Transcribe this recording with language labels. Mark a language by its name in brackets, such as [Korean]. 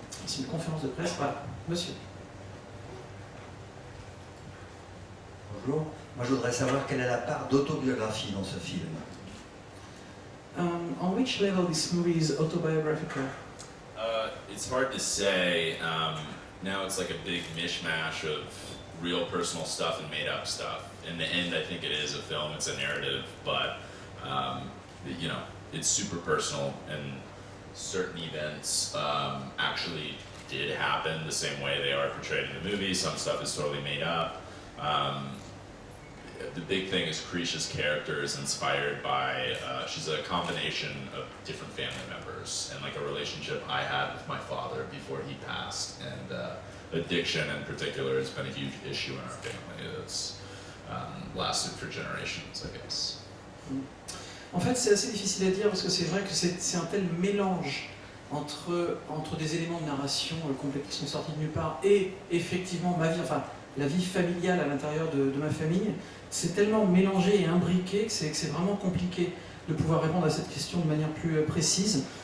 [French] c'est une conférence de presse. Voilà, monsieur. Bonjour. Moi, je voudrais savoir quelle est la part d'autobiographie dans ce film. [English] On which level this movie is autobiographical? It's hard to say. Now it's like a big mishmash of real personal stuff and made up stuff. In the end, I think it is a film, it's a narrative, but you know, it's super personal, and certain events actually did happen the same way they are portrayed in the movie. Some stuff is totally made up. The big thing is Krisha's character is inspired by, she's a combination of different family members, and like a relationship I had with my father before he passed, and addiction in particular has been a huge issue in our family that's lasted for generations, I guess. [French] En fait, c'est assez difficile à dire parce que c'est vrai que c'est un tel mélange entre des éléments de narration complets qui sont sortis de nulle part et effectivement ma vie, enfin la vie familiale à l'intérieur de ma famille. C'est tellement mélangé et imbriqué que c'est vraiment compliqué de pouvoir répondre à cette question de manière plus précise.